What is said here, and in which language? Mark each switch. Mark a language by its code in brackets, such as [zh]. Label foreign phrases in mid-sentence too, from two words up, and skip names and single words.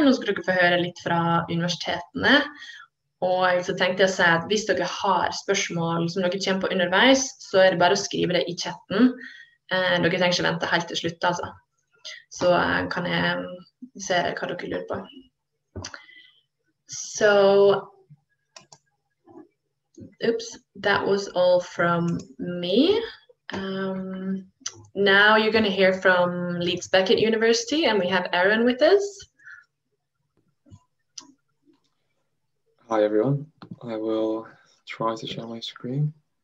[no] Nå skal dere få høre litt fra universitetene. Og så tenkte jeg å si at hvis dere har spørsmål som dere kommer på underveis, så er det bare å skrive det i chatten. Dere trenger ikke vente helt til slutt, altså. Så kan jeg se hva dere lurer på. [en] So, oops, that was all from me. Now you're going to hear from Leeds Beckett University, and we have Aaron with us. Hi everyone, I will try to share my screen.